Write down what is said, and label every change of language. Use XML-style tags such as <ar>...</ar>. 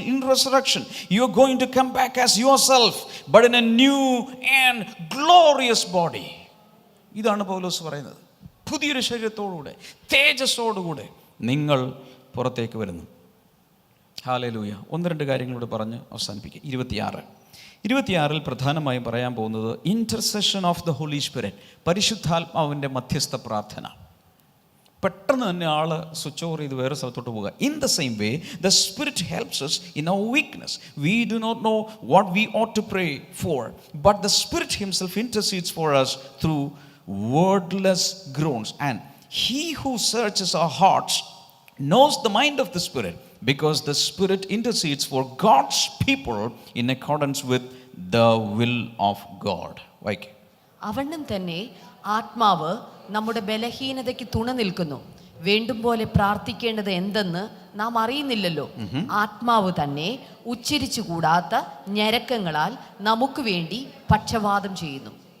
<en>In resurrection, you are going to come back as yourself, but in a new and glorious body.</en> <ml>ഇതാണ് പൗലോസ് പറയുന്നത്. പുതിയൊരു ശരീരത്തോടുകൂടെ, തേജസ്സോടുകൂടെ നിങ്ങൾ പുറത്തേക്ക് വരുന്നു. ഹല്ലേലൂയ. 1-2 കാര്യങ്ങളോട് പറഞ്ഞ് അവസാനിപ്പിക്കുക. 26 പ്രധാനമായും പറയാൻ പോകുന്നത്</ml> <en>intercession of the Holy Spirit,</en> <ml>പരിശുദ്ധാത്മാവിൻ്റെ മധ്യസ്ഥ പ്രാർത്ഥന. പെട്ടെന്ന് തന്നെ ആള് സ്വിച്ച് ഓവർ ചെയ്ത് വേറെ സ്ഥലത്തോട്ട് പോകുക.</ml> <en>In the same way the Spirit helps us in our weakness. We do not know what we ought to pray for, but the Spirit himself intercedes for us through wordless groans. And he who searches our hearts knows the mind of the Spirit, because the Spirit intercedes for God's people in accordance with the will of God. Like</en> <ml>അവണ്ണം തന്നെ ആത്മാവ് നമ്മുടെ ബലഹീനതയ്ക്ക് തുണ നിൽക്കുന്നു. വേണ്ടും പോലെ പ്രാർത്ഥിക്കേണ്ടത് എന്തെന്ന് നാം അറിയുന്നില്ലല്ലോ. ആത്മാവ് തന്നെ ഉച്ചരിച്ചുകൂടാത്ത ഞരക്കങ്ങളാൽ നമുക്ക് വേണ്ടി പക്ഷവാദം ചെയ്യുന്നു</ml>